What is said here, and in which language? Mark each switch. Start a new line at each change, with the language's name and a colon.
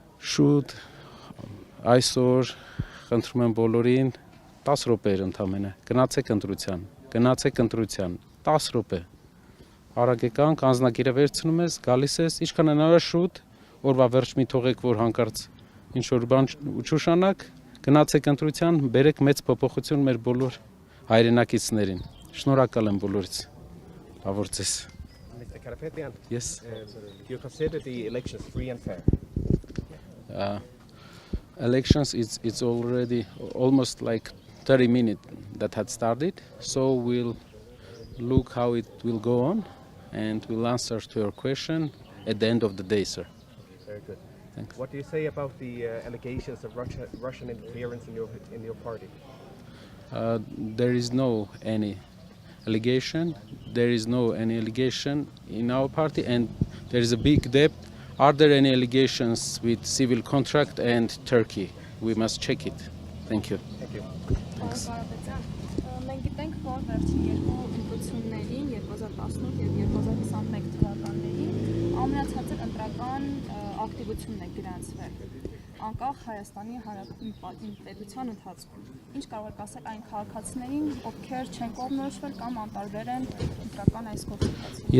Armenian: Շուտ այսօր խնդրում եմ բոլորին 10 րոպեեր ընդամենը գնացեք ընտրության 10 րոպե արագ եկանք անձնակիրը վերցնում ես գալիս ես ինչքան հնարավոր շուտ օրվա վերջ մի թողեք որ հանկարծ ինչ որ բան չուշանաք գնացեք ընտրության բերեք մեծ փոփոխություն մեր բոլոր հայրենակիցներին շնորհակալ եմ բոլորից լավ օրձես
English: Karapetyan, Yes. Do you consider the elections free and fair? Elections it's already almost like 30 minutes that had started, so we'll look how it will go on and we'll answer to your question at the end of the day, sir. Very good. Thanks. What do you say about the allegations of Russian interference in your party? There is no any allegation. There is no any allegation in our party, and there is a big depth. Are there any allegations with civil contract and Turkey? We must check it. Thank you. Thank you. Thanks.
Armenian: Մենք գիտենք, որ վերջին երկու ընտրություններին 2018 եւ 2021 թվականներին ամենացածր ընտրական ակտիվությունն է գրանցվել անկախ Հայաստանի Հանրապետության պետության ընթացքում։ Ինչ կարող եք ասել այն քաղաքացիներին, ովքեր չեն կողմնորոշվել կամ անտարբեր են ընտրական այս գործընթացին։